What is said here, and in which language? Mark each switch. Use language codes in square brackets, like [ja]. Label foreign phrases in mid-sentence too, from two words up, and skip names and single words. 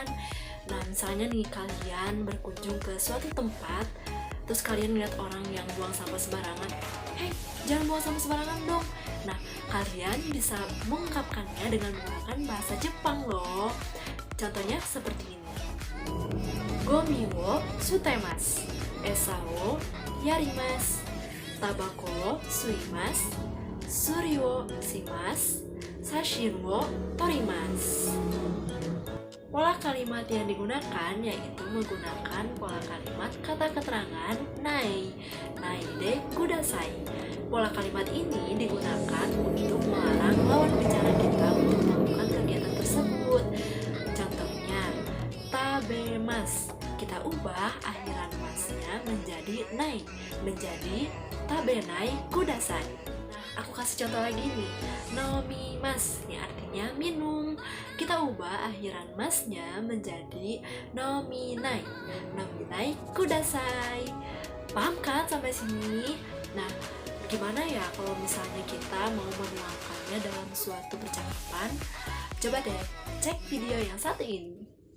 [id] Nah, misalnya nih kalian berkunjung ke suatu tempat, terus kalian lihat orang yang buang sampah sembarangan. Hei, jangan buang sampah sembarangan dong. Nah, kalian bisa mengungkapkannya dengan menggunakan bahasa Jepang loh. Contohnya seperti ini. [ja] ゴミを捨てます. 餌をやります。タバコを吸います. スリをします。写真を撮ります. [id] Pola kalimat yang digunakan yaitu menggunakan pola kalimat kata keterangan [ja] ないでください. [id] Pola kalimat ini digunakan untuk melarang lawan bicara kita untuk melakukan kegiatan tersebut. Contohnya, tabemas. Kita ubah akhiran masnya menjadi nai, menjadi [ja] 食べないください. [id] Aku kasih contoh lagi nih, nomimas, yang artinya minum. Kita ubah akhiran masnya menjadi [ja] 飲みない、飲みないください. [id] Paham kan sampai sini? Nah, gimana ya kalau misalnya kita mau menuangkannya dalam suatu percakapan? Coba deh cek video yang satu ini.